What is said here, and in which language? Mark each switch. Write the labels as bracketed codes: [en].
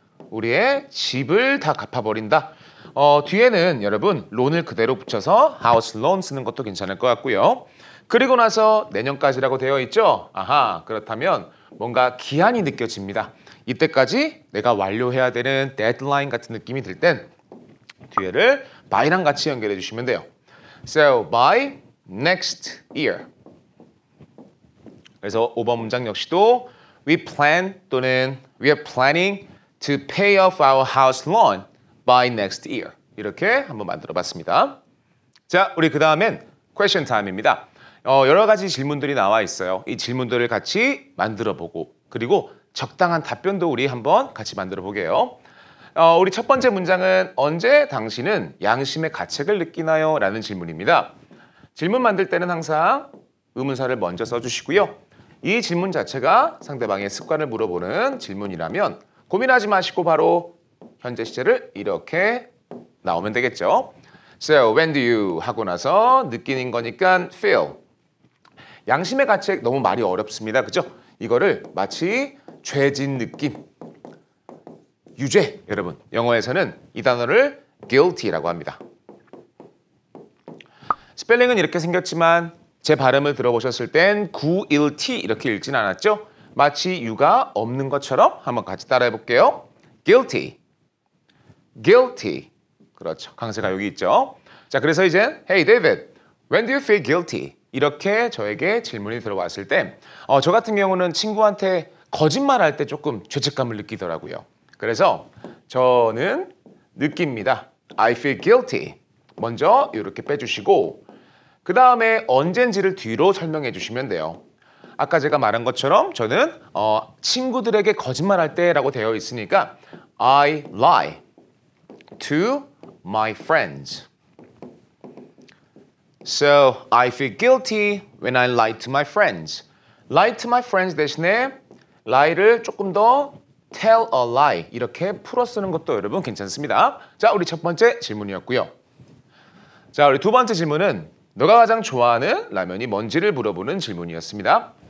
[ko] 우리의 집을 다 갚아버린다. 뒤에는 여러분 론을 그대로 붙여서 house loan 쓰는 것도 괜찮을 것 같고요. 그리고 나서 내년까지라고 되어 있죠. 아하, 그렇다면 뭔가 기한이 느껴집니다. 이때까지 내가 완료해야 되는 데드라인 같은 느낌이 들 땐 뒤에를 by랑 같이 연결해 주시면 돼요. [en] So by next year. [ko] 그래서 5번 문장 역시도 [en] we plan [ko] 또는 [en] we are planning to pay off our house loan by next year. [ko] 이렇게 한번 만들어 봤습니다. 자, 우리 그 다음엔 question time입니다. 여러 가지 질문들이 나와 있어요. 이 질문들을 같이 만들어 보고 그리고 적당한 답변도 우리 한번 같이 만들어 보게요. 우리 첫 번째 문장은 언제 당신은 양심의 가책을 느끼나요? 라는 질문입니다. 질문 만들 때는 항상 의문사를 먼저 써주시고요. 이 질문 자체가 상대방의 습관을 물어보는 질문이라면 고민하지 마시고 바로 현재 시제를 이렇게 나오면 되겠죠. [en] So when do you [ko] 하고 나서 느끼는 거니까 [en] feel. [ko] 양심의 가책 너무 말이 어렵습니다. 그죠? 이거를 마치 죄진 느낌. 유죄. 여러분 영어에서는 이 단어를 guilty라고 합니다. 스펠링은 이렇게 생겼지만 제 발음을 들어보셨을 땐 guilty 이렇게 읽진 않았죠? 마치 유가 없는 것처럼 한번 같이 따라해 볼게요. [en] guilty. guilty. [ko] 그렇죠. 강세가 여기 있죠. [en] 자, 그래서 이제 Hey David, when do you feel guilty? [ko] 이렇게 저에게 질문이 들어왔을 때 저 같은 경우는 친구한테 거짓말할 때 조금 죄책감을 느끼더라고요. 그래서 저는 느낍니다. [en] I feel guilty. [ko] 먼저 이렇게 빼주시고 그 다음에 언젠지를 뒤로 설명해 주시면 돼요. 아까 제가 말한 것처럼 저는 친구들에게 거짓말할 때라고 되어 있으니까 [en] I lie to my friends. So I feel guilty when I lie to my friends. Lie to my friends [ko] 대신에 lie를 조금 더 [en] tell a lie [ko] 이렇게 풀어 쓰는 것도 여러분 괜찮습니다. 자, 우리 첫 번째 질문이었고요. 자, 우리 두 번째 질문은 너가 가장 좋아하는 라면이 뭔지를 물어보는 질문이었습니다.